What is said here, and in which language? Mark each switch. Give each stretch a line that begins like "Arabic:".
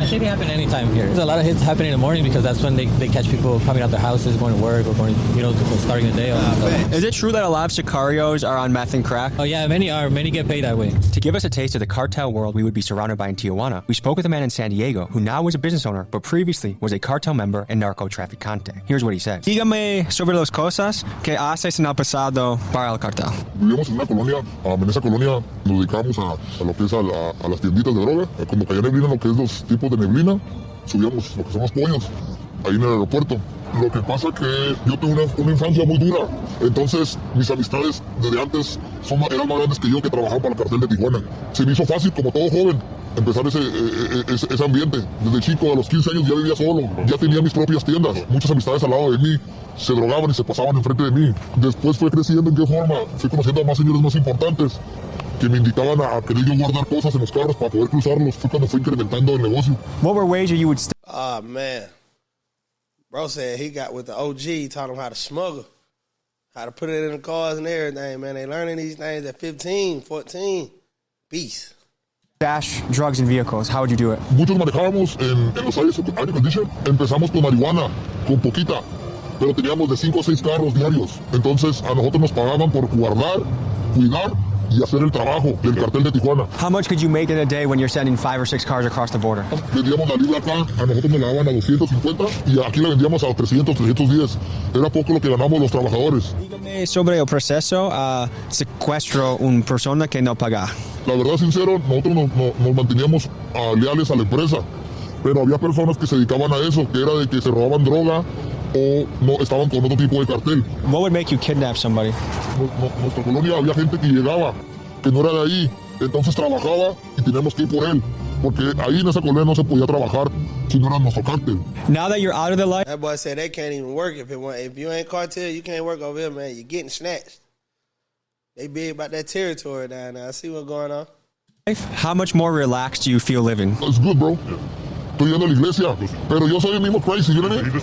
English: It can happen anytime here. There's a lot of hits happening in the morning because that's when they catch people coming out their houses, going to work, or going, starting the day. Is it true that a lot of sicarios are on meth and crack? Oh yeah, many are. Many get paid that way. To give us a taste of the cartel world we would be surrounded by in Tijuana, we spoke with a man in San Diego who now is a business owner, but previously was a cartel member and narco-traficante. Here's what he said.
Spanish: Dígame sobre las cosas que haces en el pasado para el cartel. Vivíamos en una colonia, en esa colonia nos dedicamos a lo que es a las tienditas de droga. Cuando caía neblina, lo que es los tipos de neblina, subíamos lo que son los pollos, ahí en el aeropuerto. Lo que pasa que yo tuve una infancia muy dura. Entonces, mis amistades desde antes eran más grandes que yo, que trabajaban para el cartel de Tijuana. Se me hizo fácil, como todo joven, empezar ese ambiente. Desde chico, a los 15 años, ya vivía solo. Ya tenía mis propias tiendas. Muchas amistades al lado de mí se drogaban y se pasaban enfrente de mí. Después fue creciendo. ¿En qué forma? Fui conociendo a más señores más importantes que me invitaban a querer yo guardar cosas en los carros para poder cruzarlos. Fue cuando fue incrementando el negocio.
English: What were ways you would Oh, man. Bro said he got with the OG, taught him how to smuggle, how to put it in the cars and everything, man. They learning these things at 15, 14. Peace. stash drugs in vehicles? How would you do it?
Spanish: Muchos manejábamos en los aire condition. Empezamos con marihuana, con poquita, pero teníamos de 5 a 6 carros diarios. Entonces a nosotros nos pagaban por guardar, cuidar y hacer el trabajo del cartel de Tijuana.
English: How much could you make in a day when you're sending 5 or 6 cars across the border?
Spanish: Vendíamos la libra acá, a nosotros nos la daban a 250 y aquí la vendíamos a 300, 310. Era poco lo que ganamos los trabajadores. Dígame sobre el proceso a secuestro una persona que no paga. La verdad, sincero, nosotros nos manteníamos leales a la empresa, pero había personas que se dedicaban a eso, que era de que se robaban droga o no estaban con otro tipo de cartel.
English: What would make you kidnap somebody?
Spanish: Nuestra colonia había gente que llegaba, que no era de ahí, entonces trabajaba y teníamos que ir por él, porque ahí en esa colonia no se podía trabajar si no era nuestro cartel.
English: Now that you're out of the life, that boy said they can't even work if you ain't cartel, you can't work over here, man. You're getting snatched. They big about that territory down there. I see what's going on. How much more relaxed do you feel living? It's good, bro.
Spanish: Estoy yendo a la iglesia, pero yo soy el mismo crazy,
English: you know what I mean?